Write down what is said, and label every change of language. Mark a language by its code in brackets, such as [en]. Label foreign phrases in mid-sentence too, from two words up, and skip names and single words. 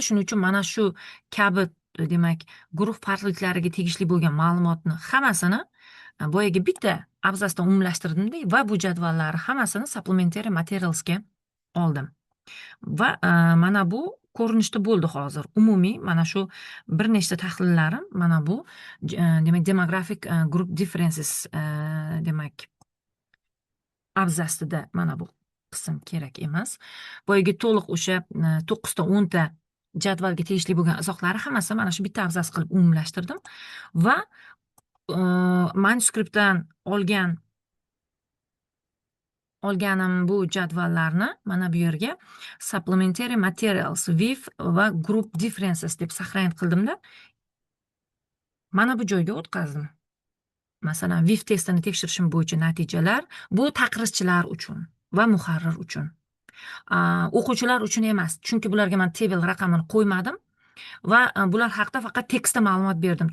[uz] Shuning uchun mana shu kabi, demak, guruh farqliklariga tegishli bo'lgan ma'lumotni hammasini boyagi bitta abzasdan umumlashtirdim-da va bu jadvallarni hammasini [en] supplementary materialsga [uz] oldim. Va mana bu ko'rinishda bo'ldi hozir. Umumiy mana shu bir nechta tahlillarim mana bu demak [en] demographic group differences [uz] demak abzasida mana bu qism kerak emas. Boyagi to'liq o'sha 9 ta 10 ta jadvalga tegishli bo'lgan izohlari hammasi mana shu bitta abzas qilib umumlashtirdim va manuskriptdan olganim bu jadvallarni mana bu yerga [en] supplementary materials with [uz] va [en] group differences [uz] deb сохранить qildimda mana bu joyga o'tkazdim. Masalan, VIF testini tekshirishim bo'yicha natijalar bu taqrizchilar uchun va muharrir uchun. O'quvchilar uchun emas, chunki bularga men table raqamini qo'ymadim va bular haqida faqat tekstda ma'lumot berdim.